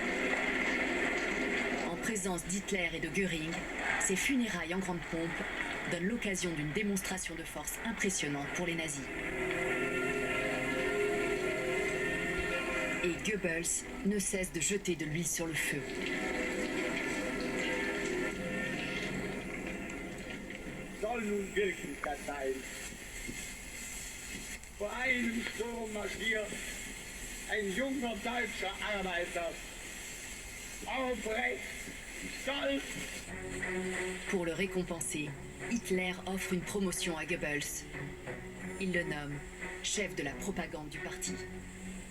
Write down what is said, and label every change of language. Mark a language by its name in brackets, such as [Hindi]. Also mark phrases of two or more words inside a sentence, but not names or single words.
[French] En présence d'Hitler et de Göring, ses funérailles en grande pompe donnent l'occasion d'une démonstration de force impressionnante pour les nazis. Et Goebbels ne cesse de jeter de l'huile sur le feu. [German] Soll nun Wirklichkeit sein. Vor einem Sturm marschiert ein junger deutscher Arbeiter, aufrecht, stolz. [French] Pour le récompenser, Hitler offre une promotion à Goebbels. Il le nomme chef de la propagande du parti.